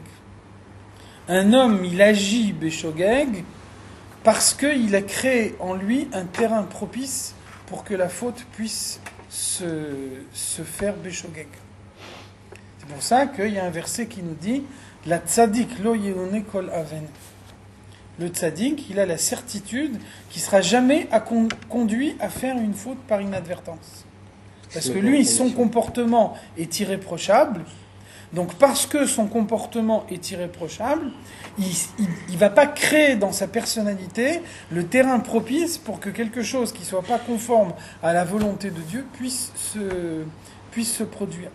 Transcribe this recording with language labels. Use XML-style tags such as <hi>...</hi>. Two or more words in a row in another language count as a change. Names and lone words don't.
<fr>Un homme, il agit béshogeg parce qu'il a créé en lui un terrain propice pour que la faute puisse se faire béshogeg. C'est pour ça qu'il y a un verset qui nous dit</fr> <he>לצדיק לא יאנה כל און.</he> <fr>Le tzadik, il a la certitude qu'il ne sera jamais conduit à faire une faute par inadvertance. Parce que lui, son comportement est irréprochable, Donc parce que son comportement est irréprochable, il va pas créer dans sa personnalité le terrain propice pour que quelque chose qui soit pas conforme à la volonté de Dieu puisse se produire.</fr>